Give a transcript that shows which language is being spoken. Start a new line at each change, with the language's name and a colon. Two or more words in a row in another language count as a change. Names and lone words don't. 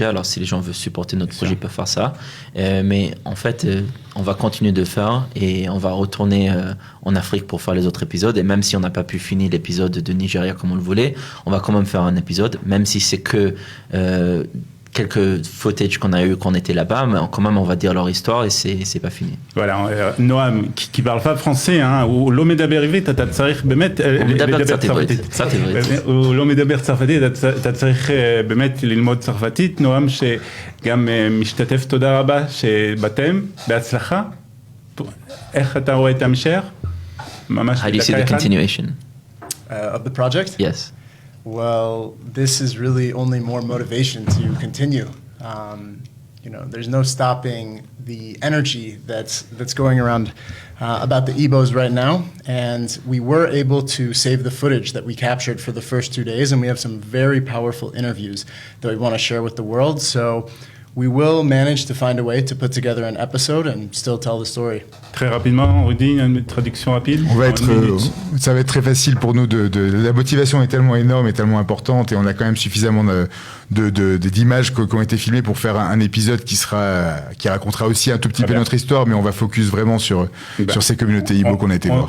French: Alors, si les gens veulent supporter notre projet, ils peuvent faire ça. Mais en fait, on va continuer de faire et on va retourner en Afrique pour faire les autres épisodes. Et même si on n'a pas pu finir l'épisode de Nigeria comme on le voulait, on va quand même faire un épisode, même si c'est que quelques footage qu'on a eu quand on était là-bas, mais quand même on va dire leur histoire et c'est pas fini. Voilà, Noam qui parle pas français, hein, ou
Hebrew: לא מדבר עברית, אתה צריך באמת לדבר קצת עברית. הוא לא מדבר צרפתית, אתה צריך באמת ללמוד צרפתית. נועם שגם משתתף, תודה רבה שבאתם, בהצלחה. איך אתה רואה את ההמשך? ממש
English: How do you see the continuation of the project? Yes. Well, this is really only more motivation to continue. There's no stopping the energy that's going around about the Igbos right now. And we were able to save the footage that we captured for the first 2 days, and we have some very powerful interviews that we want to share with the world. So we will manage to find a way to put together an episode and still tell the story.
French: Très rapidement, Rudy, une traduction rapide. Ça va être très facile pour nous. La motivation est tellement énorme et tellement importante, et on a quand même suffisamment d'images qui ont été filmées pour faire un épisode qui racontera aussi un tout petit peu notre histoire, mais on va focus vraiment sur ces communautés Ibo qu'on a été voir.